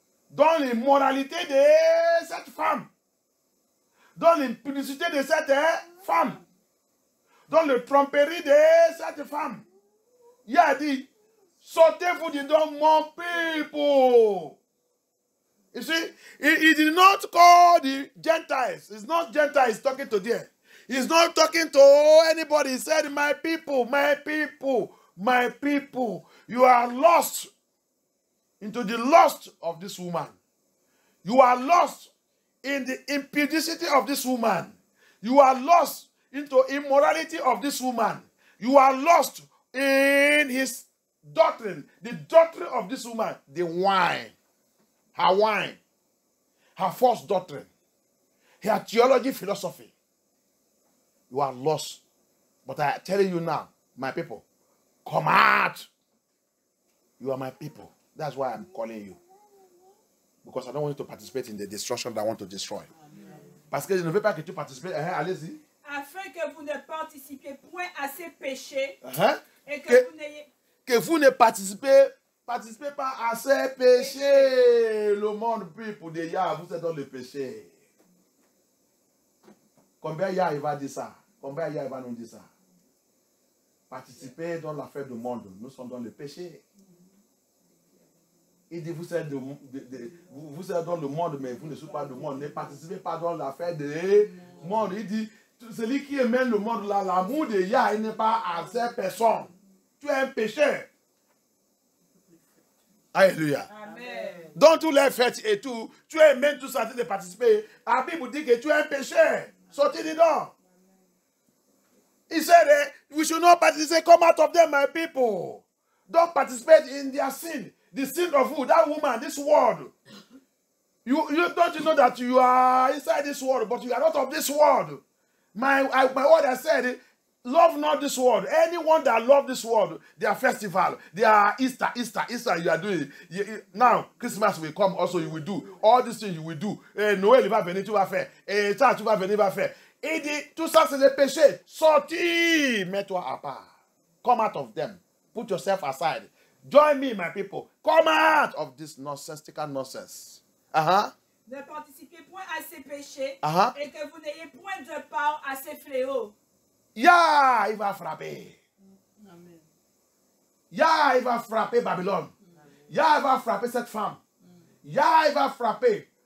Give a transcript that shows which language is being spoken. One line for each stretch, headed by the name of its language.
French: Dans l'immoralité de cette femme. Dans l'impudicité de cette femme. Dans le tromperie de cette femme. Il a dit, sortez-vous dedans mon people.
English: You see, he did not call the Gentiles. It's not Gentiles talking to them. He's not talking to anybody. He said, my people, my people, my people. You are lost into the lust of this woman. You are lost in the impudicity of this woman. You are lost into immorality of this woman. You are lost in his doctrine, the doctrine of this woman, the wine, her false doctrine, her theology, philosophy. You are lost. But I tell you now, my people, come out. You are my people. That's why I'm calling you. Because I don't want you to participate in the destruction that I want to destroy.
French: Parce que je ne veux pas que tu participes. Allez-y. Afin que vous ne participiez point à ces péchés. Et que vous ne participez pas à ces péchés. Le monde people de Yah, vous êtes dans le péché. Combien Yah il va dire ça? Combien Yah il va nous dire ça? Participez dans l'affaire du monde. Nous sommes dans le péché. Il dit, vous êtes dans le monde, mais vous ne soyez pas du monde. Ne participez pas dans l'affaire du monde. Il dit, celui qui aime le monde, là, l'amour de Yah, il n'est pas à ces personnes. Tu es un pécheur. Alléluia. Amen. Dans tous les fêtes et tout, tu es même tout censé de participer. La Bible dit que tu es un pécheur. Sortez dedans.
English: He said, we should not participate. Come out of them, my people. Don't participate in their sin. The sin of who? That woman, this world. You don't know that you are inside this world, but you are not of this world. My word has said, love not this world. Anyone that love this world, their festival, their Easter, you are doing. Now, Christmas will come also, you will do. All these things you will do.
French: Noël, il va venir, tu vas faire. Ça, tu vas venir, va faire. Il dit, tout ça, c'est le péché. Sortis, mets-toi à part.
English: Come out of them. Put yourself aside. Join me, my people. Come out of this nonsensical nonsense.
French: Ne participez point à ces péchés et que vous n'ayez point de part à ces fléaux. Yah, il va frapper. Amen. Yah, il va frapper Babylone. Yah, il va frapper cette femme. Yah, il va frapper.